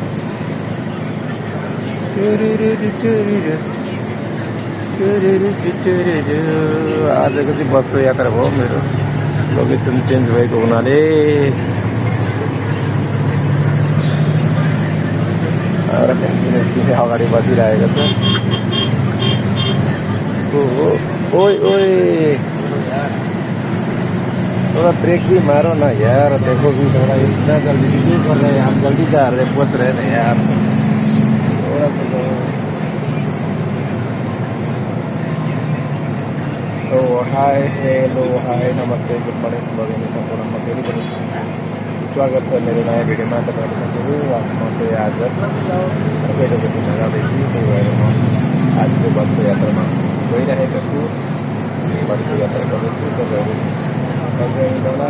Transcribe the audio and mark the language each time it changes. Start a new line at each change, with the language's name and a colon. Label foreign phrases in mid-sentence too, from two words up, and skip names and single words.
Nepali: आजको चाहिँ बसको यात्रा भयो। मेरो लोकेसन चेन्ज भएको हुनाले अगाडि बसिरहेको छ।
Hindi: ओइ थोड़ा ब्रेक भी मारो ना यार। देखो भी थोड़ा इतना जल्दी क्यों कर रहे हैं, हम जल्दी जा रहे पहुँच रहे थे यार। थोड़ा सा तो
English: Hi hello hi
Nepali: नमस्ते
English: Good morning
Nepali: सुबह सम्पूर्णमा फेरि पनि स्वागत छ मेरो नयाँ भिडियोमा। तपाईँहरू म चाहिँ आज सबै लोकेसनमा जाँदैछु। त्यही भएर म आज चाहिँ बसको यात्रामा गइरहेको छु। बसको यात्रा गर्दैछु। तपाईँहरू सँगै होला।